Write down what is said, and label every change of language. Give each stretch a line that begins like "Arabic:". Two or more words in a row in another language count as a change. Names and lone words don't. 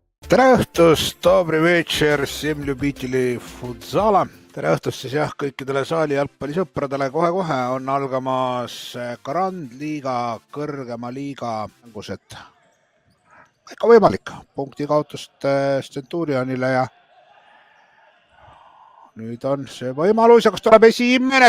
Estonian: tere õhtust,
Russian: добрый вечер, всем любителей futsala.
Estonian: Tere õhtust siis jah kõikidele saali jalgpallisõpradele. Kohe-kohe on algamas Grand Liiga, kõrgema liiga mängused. Ikka võimalik punkti kaotust Centurionile ja nüüd on see võimalus ja kas tuleb esimene?